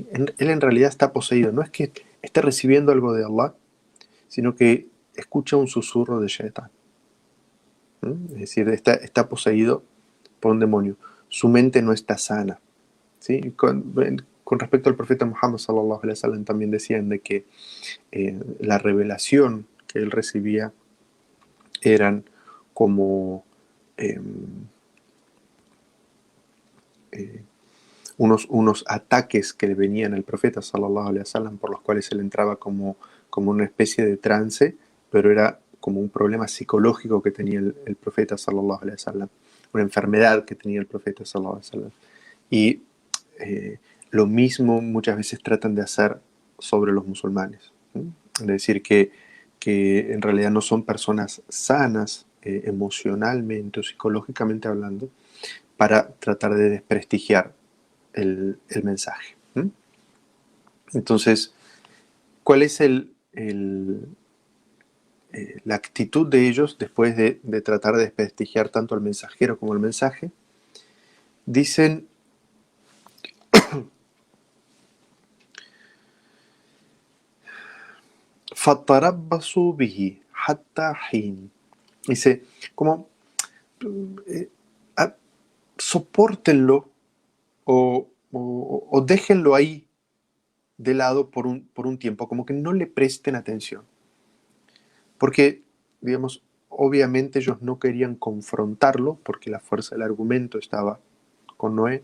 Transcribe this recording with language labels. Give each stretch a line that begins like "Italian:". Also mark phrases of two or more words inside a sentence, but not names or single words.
Spanish: Él en realidad está poseído, no es que esté recibiendo algo de Allah, sino que escucha un susurro de Shaitan. Es decir, está poseído por un demonio. Su mente no está sana. ¿Sí? Con respecto al profeta Muhammad
Arabic: صلى الله عليه وسلم
Spanish: también decían de que la revelación que él recibía eran como eh, eh, unos ataques que le venían al profeta
Arabic: صلى الله عليه وسلم
Spanish: por los cuales él entraba como una especie de trance, pero era como un problema psicológico que tenía el profeta
Arabic: صلى الله عليه وسلم,
Spanish: una enfermedad que tenía el profeta
Arabic: صلى الله عليه وسلم.
Spanish: Y eh, lo mismo muchas veces tratan de hacer sobre los musulmanes. ¿Sí? Es decir, que en realidad no son personas sanas emocionalmente o psicológicamente hablando para tratar de desprestigiar el mensaje. ¿Sí? Entonces, ¿cuál es la actitud de ellos después de tratar de desprestigiar tanto al mensajero como el mensaje? Dicen,
Arabic: فَتَرَبَّصُوا بِهِ حَتَّى حِينٍ.
Spanish: Dice, como, eh, sopórtenlo o déjenlo ahí de lado por un tiempo, como que no le presten atención. Porque, digamos, obviamente ellos no querían confrontarlo, porque la fuerza del argumento estaba con Noé.